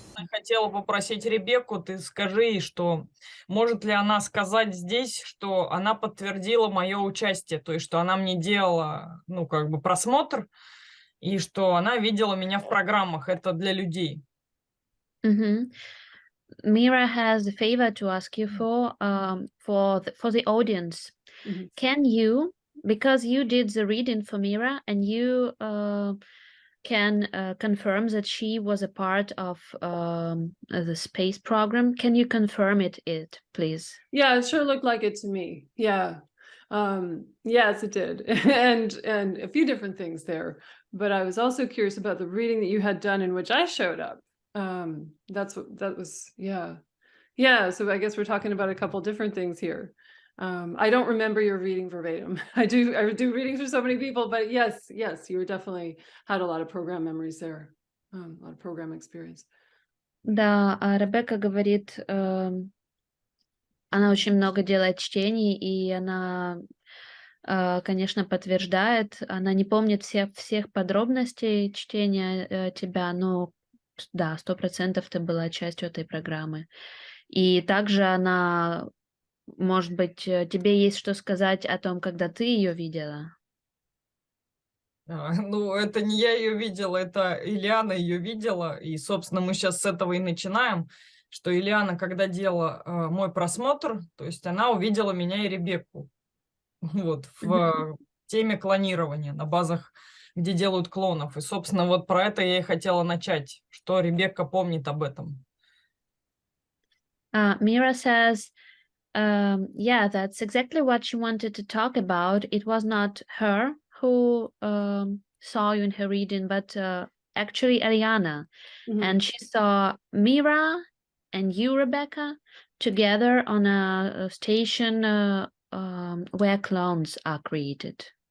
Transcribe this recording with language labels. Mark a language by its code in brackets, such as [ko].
[ru] хотела попросить Ребекку, ты скажи ей, что может ли она сказать здесь, что она подтвердила мое участие, то есть что она мне делала, ну, как бы просмотр, и что она видела меня в программах. Это для людей. Mhm. [en] Mira has a favor to ask you for the audience. Mhm. Can you, because you did the reading for Mira, and you can confirm that she was a part of the space program, can you confirm it, please? Yeah, it sure looked like it to me. Yeah. Yes, it did. And a few different things there. But I was also curious about the reading that you had done in which I showed up. That was, yeah. Yeah, so I guess we're talking about a couple different things here. I don't remember your reading verbatim. I do readings for so many people, but yes, you were definitely had a lot of program memories there. A lot of program experience. [ru] Да, Ребекка говорит, она очень много делает чтений, и она, конечно, подтверждает. Она не помнит всех подробностей чтения тебя, но да, 100% ты была частью этой программы. И также она, может быть, тебе есть что сказать о том, когда ты ее видела? Ну, это не я ее видела, это Ильяна ее видела. И, собственно, мы сейчас с этого и начинаем, что Ильяна, когда делала мой просмотр, то есть она увидела меня и Ребекку. Вот, в теме клонирования на базах, где делают клонов. И, собственно, вот про это я и хотела начать, что Ребекка помнит об этом. [en] Mira says, yeah, that's exactly what she wanted to talk about. It was not her who saw you in her reading, but actually Ariana. Mhm. And she saw Mira and you, Rebecca, together on a station where clones are created.